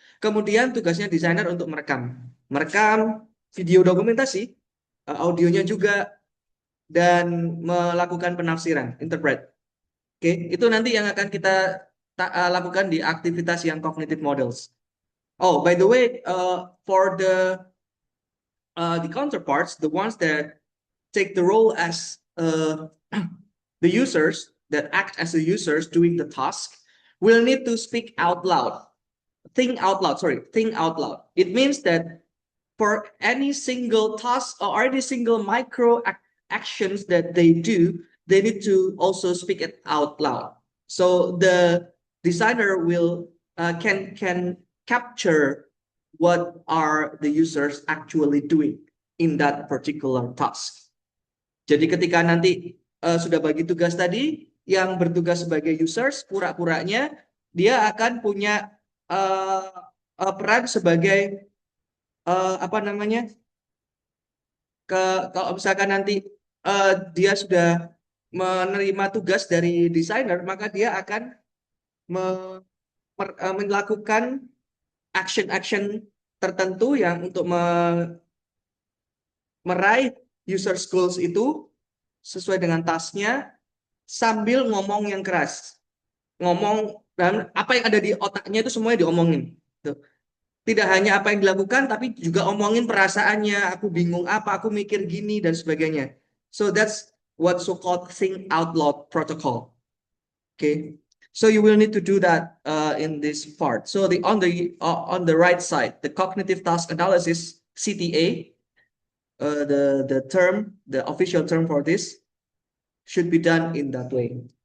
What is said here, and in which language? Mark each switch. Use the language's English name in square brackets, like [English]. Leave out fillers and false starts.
[Indonesian] Kemudian tugasnya desainer untuk merekam video dokumentasi, audionya juga, dan melakukan penafsiran, interpret. Oke, itu nanti yang akan kita lakukan di aktivitas yang cognitive models. [English] Oh, by the way, for the counterparts, the ones that take the role as the users, that act as the users doing the task, will need to speak out loud. Think out loud. It means that for any single task or any single micro actions that they do, they need to also speak it out loud. So the designer will can capture what are the users actually doing in that particular task. [Indonesian] Jadi ketika nanti sudah bagi tugas tadi, yang bertugas sebagai users, pura-puranya dia akan punya peran sebagai apa namanya? Kalau misalkan nanti dia sudah menerima tugas dari desainer, maka dia akan melakukan action-action tertentu yang untuk meraih user goals itu sesuai dengan tasknya sambil ngomong yang keras. Ngomong dan apa yang ada di otaknya itu semuanya diomongin. Tuh. Tidak hanya apa yang dilakukan, tapi juga omongin perasaannya. Aku bingung apa, aku mikir gini dan sebagainya. [English] So that's what so-called think out loud protocol. Okay, so you will need to do that in this part. So on the right side, the cognitive task analysis (CTA), the official term for this, should be done in that way.